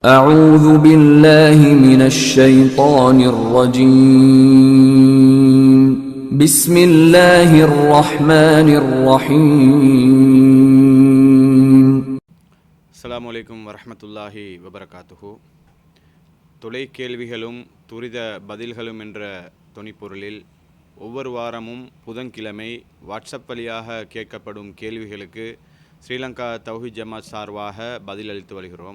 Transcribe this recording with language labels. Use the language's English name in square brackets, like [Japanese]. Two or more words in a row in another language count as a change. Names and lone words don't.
[Arabic] أعوذ بالله من الشيطان الرجيم بسم الله الرحمن الرحيم السلام عليكم ورحمة الله وبركاته. [Tamil] தொலை கேள்விகளும் துரித பதில்களும் என்ற தொனிப்பொருளில் ஒவ்வொரு வாரமும் புதன்கிழமை வாட்ஸ்அப் வழியாக கேட்கப்படும் கேள்விகளுக்கு ஸ்ரீலங்கா தௌஹீத் ஜமாத் சார்பாக பதிலளித்து வருகிறோம்.